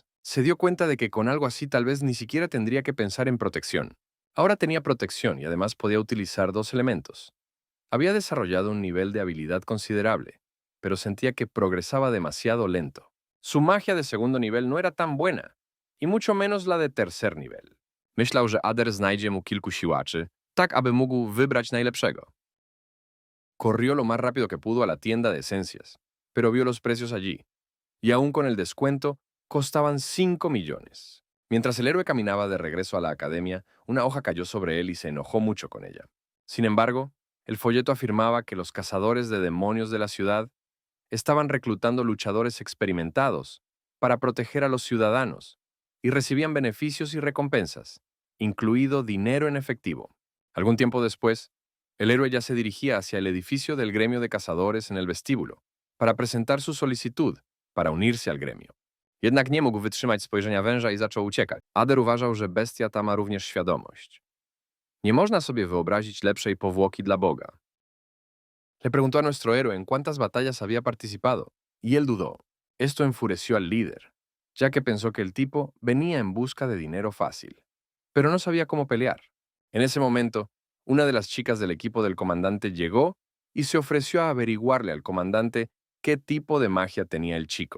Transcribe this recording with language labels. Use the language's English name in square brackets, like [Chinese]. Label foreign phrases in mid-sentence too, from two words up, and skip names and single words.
[Spanish] Se dio cuenta de que con algo así tal vez ni siquiera tendría que pensar en protección. Ahora tenía protección y además podía utilizar dos elementos. Había desarrollado un nivel de habilidad considerable, pero sentía que progresaba demasiado lento. Su magia de segundo nivel no era tan buena, y mucho menos la de tercer nivel. [Polish] Myślał, że Ader znajdzie mu kilku siłaczy, tak aby mógł wybrać najlepszego. [Spanish] Corrió lo más rápido que pudo a la tienda de esencias, pero vio los precios allí, y aún con el descuento, costaban 5 millones. Mientras el héroe caminaba de regreso a la academia, una hoja cayó sobre él y se enojó mucho con ella. Sin embargo, el folleto afirmaba que los cazadores de demonios de la ciudad estaban reclutando luchadores experimentados para proteger a los ciudadanos y recibían beneficios y recompensas, incluido dinero en efectivo. Algún tiempo después, el héroe ya se dirigía hacia el edificio del gremio de cazadores en el vestíbulo para presentar su solicitud para unirse al gremio. [Polish] Jednak nie mógł wytrzymać spojrzenia węża i zaczął uciekać. Ader uważał, że bestia ta ma również świadomość. Nie można sobie wyobrazić lepszej powłoki dla Boga. [Spanish] Le preguntó a nuestro héroe en cuántas batallas había participado, y él dudó. Esto enfureció al líder, ya que pensó que el tipo venía en busca de dinero fácil, pero no sabía cómo pelear. En ese momento, una de las chicas del equipo del comandante llegó y se ofreció a averiguarle al comandante qué tipo de magia tenía el chico.